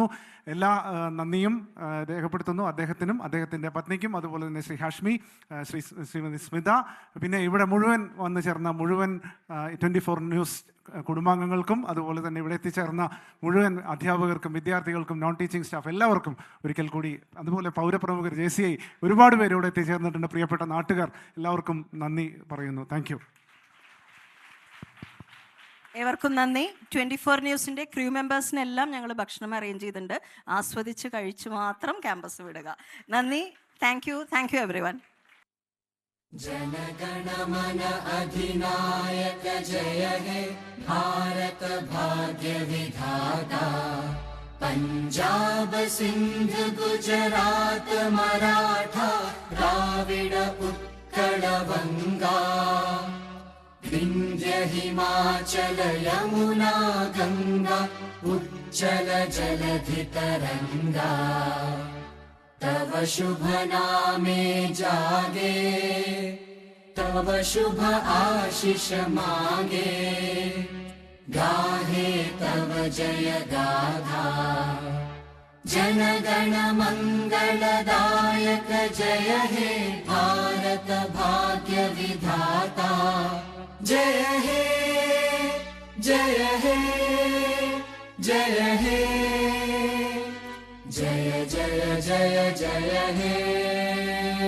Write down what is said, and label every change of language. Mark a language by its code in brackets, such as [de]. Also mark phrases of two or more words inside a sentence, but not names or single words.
[ml] എല്ലാ നന്ദിയും രേഖപ്പെടുത്തുന്നു അദ്ദേഹത്തിനും അദ്ദേഹത്തിൻ്റെ പത്നിക്കും അതുപോലെ തന്നെ ശ്രീ ഹാഷ്മി, ശ്രീമതി സ്മിത, പിന്നെ ഇവിടെ മുഴുവൻ വന്നു ചേർന്ന മുഴുവൻ 24 ന്യൂസ് കുടുംബാംഗങ്ങൾക്കും അതുപോലെ തന്നെ ഇവിടെ എത്തിച്ചേർന്ന മുഴുവൻ അധ്യാപകർക്കും വിദ്യാർത്ഥികൾക്കും [en] non teaching staff [ml] എല്ലാവർക്കും ഒരിക്കൽ കൂടി, അതുപോലെ പൗരപ്രമുഖർ JCI ഒരുപാട് പേര് ഇവിടെ എത്തിച്ചേർന്നിട്ടുണ്ട്. പ്രിയപ്പെട്ട നാട്ടുകാർ എല്ലാവർക്കും നന്ദി പറയുന്നു. [en] thank you. [ml] ഏവർക്കും നന്ദി. 24 ന്യൂസിൻ്റെ ക്രൂ മെമ്പേഴ്സിനെല്ലാം ഞങ്ങൾ ഭക്ഷണം അറേഞ്ച് ചെയ്തിട്ടുണ്ട്. ആസ്വദിച്ച് കഴിച്ച് മാത്രം ക്യാമ്പസ് വിടുക. [en] നന്ദി. thank you everyone. [bn] জনগণমন অধিনায়ক জয় হে ভারত ভাগ্য বিধাতা পঞ্জাব সিন্ধু গুজরাট মরাঠা দ্রাবিড় উৎকল বঙ্গ বিন্ধ্য হিমাচল যমুনা গঙ্গা উচ্ছল জলধি তরঙ্গ তব শুভ নামে জাগে তব শুভ আশিস মাগে গাহে তব জয় গাথা জনগণ মঙ্গলদায়ক জয় হে ভারত ভাগ্য বিধাতা জয় হে জয় হে জয় হে জয় জয় জয় জয় হে